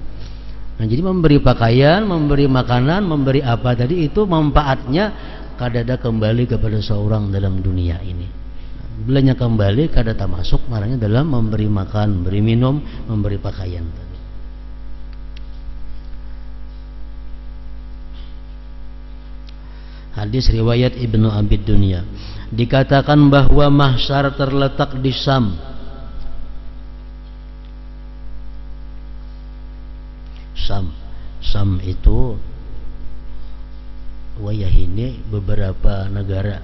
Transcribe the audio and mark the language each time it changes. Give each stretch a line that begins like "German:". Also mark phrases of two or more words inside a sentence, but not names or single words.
Banjar: Nah jadi memberi pakaian, memberi makanan, memberi apa tadi itu manfaatnya kadada kembali kepada seorang dalam dunia ini. Bilanya kembali kadada masuk marahnya dalam memberi makan, memberi minum, memberi pakaian tadi.
Indonesian: Hadis riwayat Ibnu Abi Dunya dikatakan bahwa mahsyar terletak di Syam.
Banjar: Syam itu wayah ini beberapa negara.